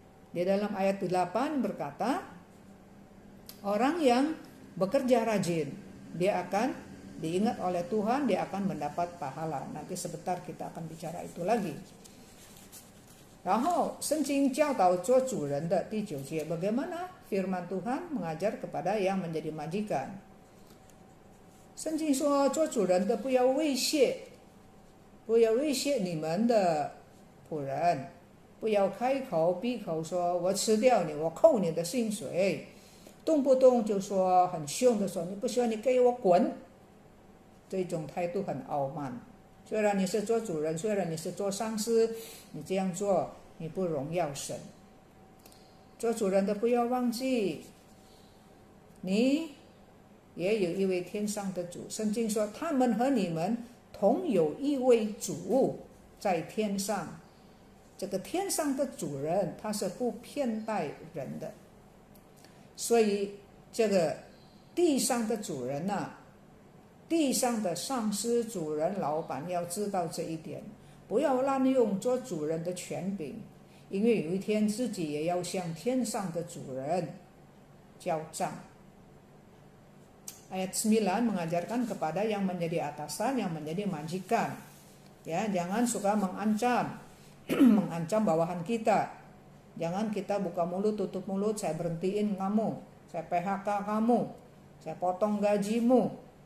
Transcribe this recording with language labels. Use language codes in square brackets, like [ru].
[id] Di dalam ayat 8 berkata, orang yang bekerja rajin, dia akan diingat oleh Tuhan, dia akan mendapat pahala. Nanti sebentar kita akan bicara itu lagi. [zh] 然后圣经教导做主人的第9节, [id] bagaimana firman Tuhan mengajar kepada yang menjadi majikan. [zh] 圣经说做主人的不要威胁你们的仆人，不要开口闭口说我吃掉你，我扣你的薪水，动不动就说很凶的说你不喜欢你给我滚，这种态度很傲慢。虽然你是做主人，虽然你是做上司，你这样做你不荣耀神。做主人的不要忘记，你也有一位天上的主。圣经说他们和你们同有一位主在天上。这个天上的主人他是不偏待人的，所以这个地上的主人地上的上司、主人、老板要知道这一点，不要滥用做主人的权柄，因为有一天自己也要向天上的主人交账。 [id] Ayat 9 mengajarkan kepada yang menjadi atasan, yang menjadi majikan. Ya, jangan suka mengancam, mengancam bawahan kita. Jangan kita buka mulut, tutup mulut, saya berhentiin kamu, saya PHK kamu, saya potong gajimu.